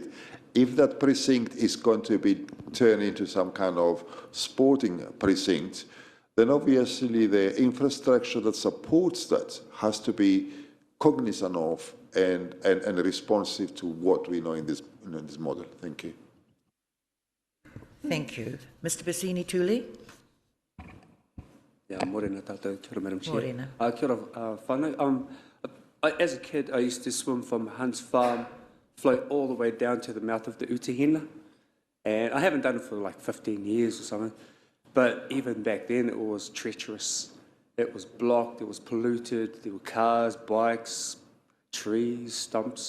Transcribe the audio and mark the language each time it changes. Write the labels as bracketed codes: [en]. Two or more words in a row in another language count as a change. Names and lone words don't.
[en] If that precinct is going to be turned into some kind of sporting precinct, then obviously the infrastructure that supports that has to be cognizant of and responsive to what we know in this model. Thank you. Thank you. Mr. Bassini Tuli. Yeah, [mi] morena tātou, kia ora, [en] Madam Chair. [mi] Morena. Kia ora, whānau. [en] As a kid, I used to swim from Hunt's Farm, float all the way down to the mouth of the Utahina. And I haven't done it for like 15 years or something. But even back then, it was treacherous. It was blocked, it was polluted, there were cars, bikes, trees, stumps.